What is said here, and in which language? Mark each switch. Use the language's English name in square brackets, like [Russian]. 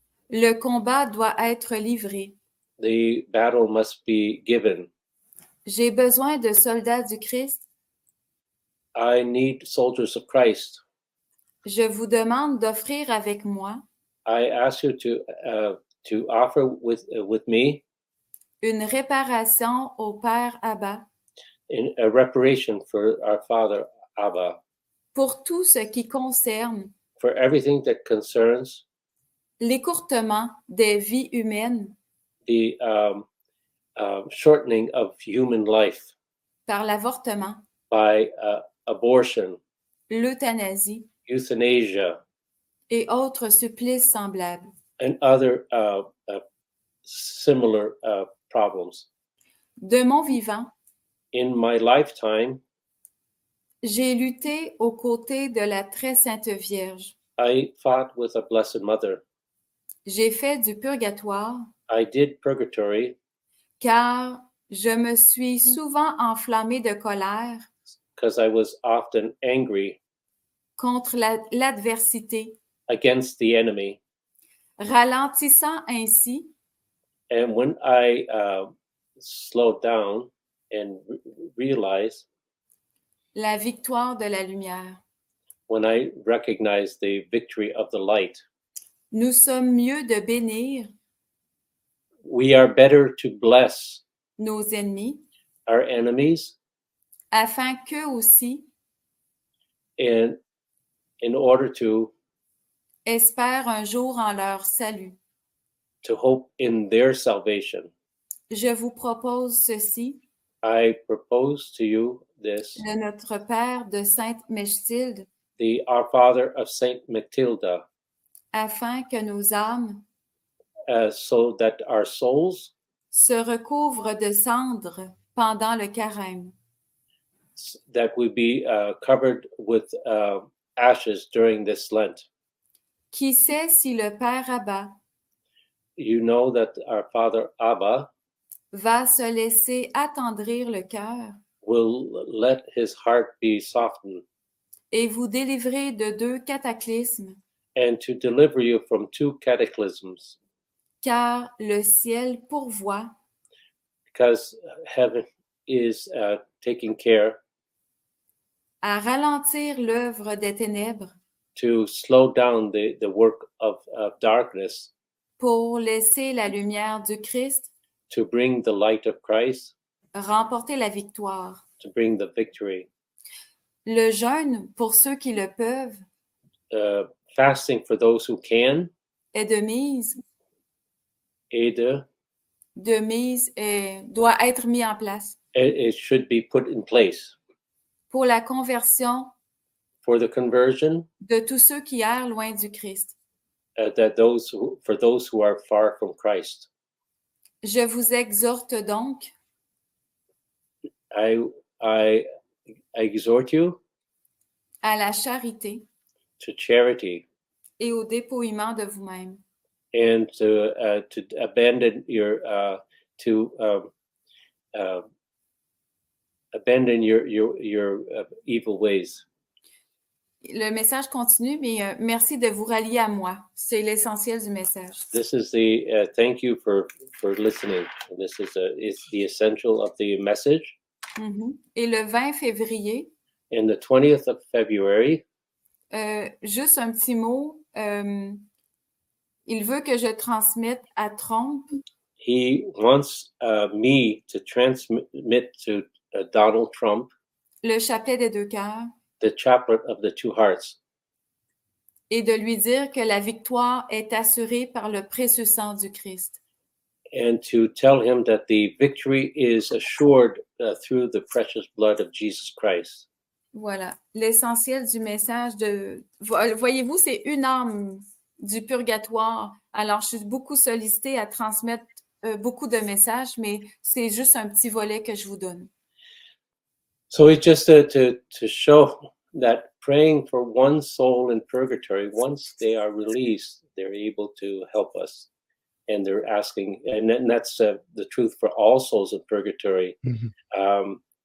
[French] Le combat doit être livré. [English] The battle must be given. [French] J'ai besoin de soldats du Christ. [English] I need soldiers of Christ. [French] Je vous demande d'offrir avec moi [English] I ask you to offer with me [French] une réparation au Père Abba [English] in a reparation for our Father Abba, [French] pour tout ce qui concerne [English] for everything that concerns [French] l'écourtement des vies humaines [English] the shortening of human life [French] par l'avortement, [English] by abortion, [French] l'euthanasie [English] euthanasia, [French] et autres supplices semblables. [English] and other similar problems. [French] De mon vivant, [English] In my lifetime, [French] j'ai lutté aux côtés de la très sainte Vierge. [English] I fought with a Blessed Mother. [French] J'ai fait du purgatoire [English] I did purgatory [French] car je me suis souvent enflammée de colère [English] because I was often angry [French] contre l'adversité, [English] against the enemy. [French] ralentissant ainsi [English] And when I slowed down and realized, [French] la victoire de la lumière. [English] when I recognized the victory of the light, [French] Nous sommes mieux de bénir [English] we are better to bless [French] nos ennemis [English] our enemies [French] afin qu'eux aussi [English] and in order to [French] espèrent un jour en leur salut. [English] hope in their salvation. [French] Je vous propose ceci [English] I propose to you this, [French] de notre Père de Sainte Mechtilde, [English] the Our Father of Saint Matilda, [French] afin que nos âmes [English] so that our souls [French] se recouvrent de cendres pendant le carême. [English] that we be covered with ashes during this Lent. [French] Qui sait si le Père Abba [English] You know that our Father Abba [French] va se laisser attendrir le cœur [English] will let his heart be softened [French] et vous délivrer de 2 cataclysmes, [English] and to deliver you from 2 cataclysms, [French] car le ciel pourvoit [English] because heaven is taking care [French] à ralentir l'œuvre des ténèbres [English] to slow down the work of darkness, [French] pour laisser la lumière du Christ [English] to bring the light of Christ, [French] remporter la victoire. [English] to bring the victory. [French] Le jeûne, pour ceux qui le peuvent, [English] Fasting for those who can, [French] est de mise, doit être mis en place [English] it should be put in place [French] pour la conversion [English] for the conversion, [French] de tous ceux qui errent loin du Christ. [English] for those who are far from Christ. [French] Je vous exhorte donc [English] I exhort you [French] à la charité [English] to charity [French] et au dépouillement de vous-même. [English] and to abandon your evil ways. [French] Le message continue, mais merci de vous rallier à moi. C'est l'essentiel du message. [English] This is the thank you for listening. This is the essential of the message. [French] Et le 20 février, [English] And the 20th of February, [French] juste un petit mot. Il veut que je transmette à Trompe [English] he wants me to transmit to Donald Trump [French] le chapelet des deux cœurs [English] the chaplet of the two hearts, [French] et de lui dire que la victoire est assurée par le précieux sang du Christ. [English] and to tell him that the victory is assured through the precious blood of Jesus Christ. [French] Voilà, l'essentiel du message de... Voyez-vous, c'est une âme du purgatoire. Alors, je suis beaucoup sollicitée à transmettre beaucoup de messages, mais c'est juste un petit volet que je vous donne. [English] So it's just to show that praying for one soul in purgatory, once they are released, they're able to help us. And they're asking, and that's the truth for all souls in purgatory. Mhm.